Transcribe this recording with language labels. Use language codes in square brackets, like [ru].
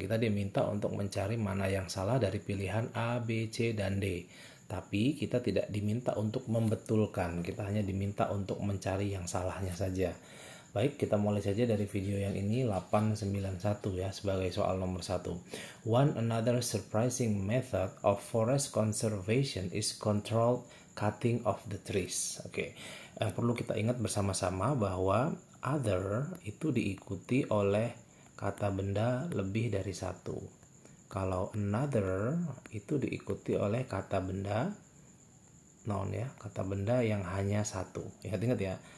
[id] Kita diminta untuk mencari mana yang salah dari pilihan A, B, C, dan D. Tapi kita tidak diminta untuk membetulkan, kita hanya diminta untuk mencari yang salahnya saja. Baik, kita mulai saja dari video yang ini 891 ya sebagai soal nomor 1. [en] One another surprising method of forest conservation is controlled cutting of the trees. [id] Oke. Yang perlu kita ingat bersama-sama bahwa other itu diikuti oleh kata benda lebih dari satu. Kalau another itu diikuti oleh kata benda noun ya, kata benda yang hanya satu. Ingat-ingat ya.